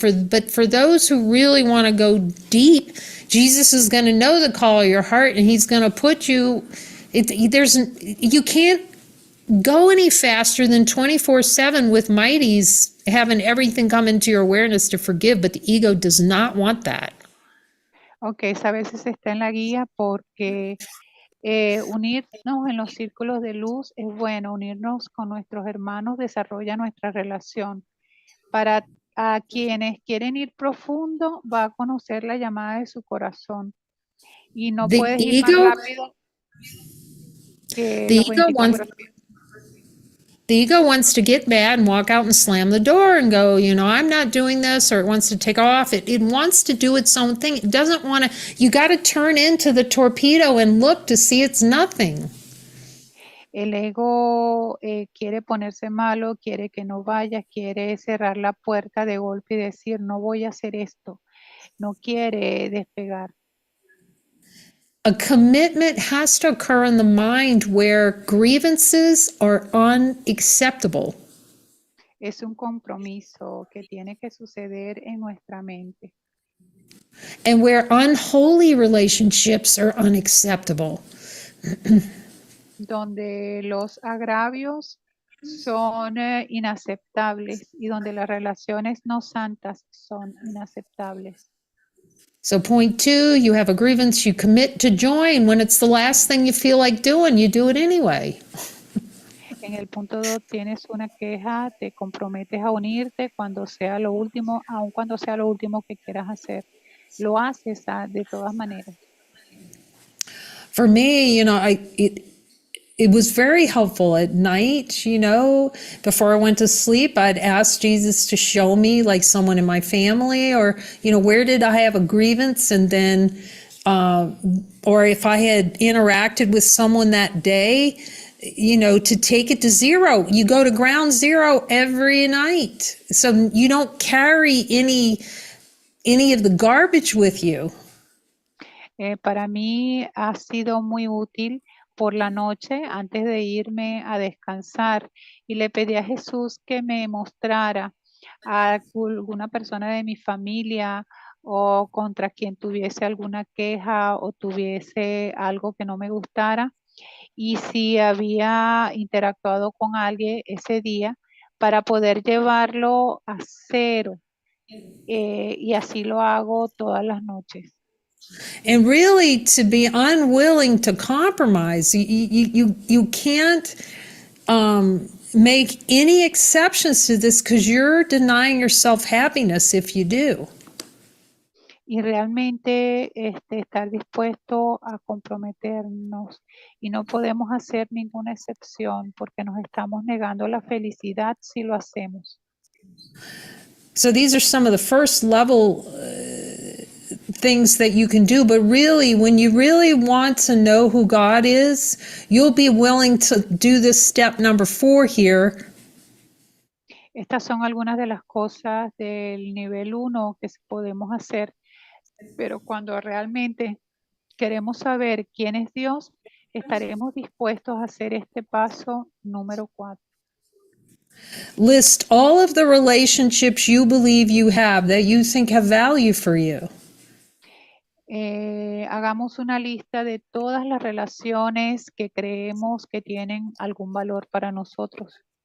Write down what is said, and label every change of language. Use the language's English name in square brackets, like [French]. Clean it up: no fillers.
[English] But for those who really want to go deep, Jesus is going to know the call of your heart, and he's going to put you. You can't go any faster than 24/7 with mighties having everything come into your awareness to forgive, but the ego does not want that. [Spanish] Ok, a veces está en la guía porque unirnos en los círculos de luz es bueno, unirnos con nuestros hermanos desarrolla nuestra relación. Para a quienes quieren ir profundo, va a conocer la llamada de su corazón y no puedes ir más rápido que los 24. [English] The ego wants to get mad and walk out and slam the door and go, I'm not doing this, or it wants to take off. It wants to do its own thing. It doesn't want to, you got to turn into the torpedo and look to see it's nothing. [Spanish] El ego quiere ponerse malo, quiere que no vayas, quiere cerrar la puerta de golpe y decir, no voy a hacer esto. No quiere despegar. [English] A commitment has to occur in the mind where grievances are unacceptable. [Spanish] Es un compromiso que tiene que suceder en nuestra mente. [English] And where unholy relationships are unacceptable. [Spanish] Donde los agravios son inaceptables y donde las relaciones no santas son inaceptables. [English] So point 2, you have a grievance, you commit to join. When it's the last thing you feel like doing, you do it anyway. [Spanish] En el punto 2 tienes una queja, te comprometes a unirte cuando sea lo último, aun cuando sea lo último que quieras hacer. Lo haces de todas maneras. [English] For me, it was very helpful at night, before I went to sleep, I'd ask Jesus to show me like someone in my family, or, where did I have a grievance? And then, or if I had interacted with someone that day, to take it to zero. You go to ground zero every night. So you don't carry any of the garbage with you. [Spanish] Para mí ha sido muy útil por la noche antes de irme a descansar y le pedí a Jesús que me mostrara a alguna persona de mi familia o contra quien tuviese alguna queja o tuviese algo que no me gustara, y si había interactuado con alguien ese día para poder llevarlo a cero, y así lo hago todas las noches. [English] And really, to be unwilling to compromise, you can't make any exceptions to this, because you're denying yourself happiness if you do. [Spanish] Y realmente estar dispuesto a comprometernos, y no podemos hacer ninguna excepción porque nos estamos negando la felicidad si lo hacemos. [English] So these are some of the first level things that you can do, but really, when you really want to know who God is, you'll be willing to do this step number 4 here. [Spanish] Estas son algunas de las cosas del nivel 1 que podemos hacer, pero cuando realmente queremos saber quién es Dios, estaremos dispuestos a hacer este paso número 4. [English] List all of the relationships you believe you have that you think have value for you. [Spanish] Hagamos una lista de todas las relaciones que creemos que tienen algún valor para nosotros.